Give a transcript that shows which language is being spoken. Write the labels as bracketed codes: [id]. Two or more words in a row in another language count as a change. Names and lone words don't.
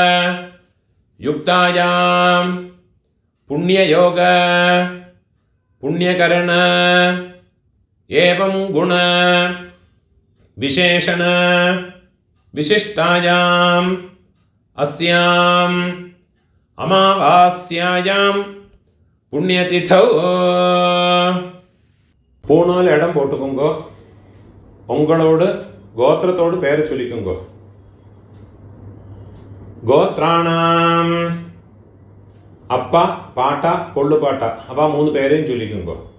[sa] युक्तायां पुण्ययोग पुण्यकरण एवं गुण विशेषण विशिष्टायां अस्यां अमावास्यायां पुण्यतिथौ [ta] பூணால் இடம் போட்டுக்கோங்கோ. உங்களோடு கோத்திரத்தோடு பேரை சொல்லிக்கோங்கோ. கோத்ராணாம் அப்பா பாட்டா கொள்ளு பாட்டா அவ 3 பேரையும் சொல்லிக்கோங்கோ.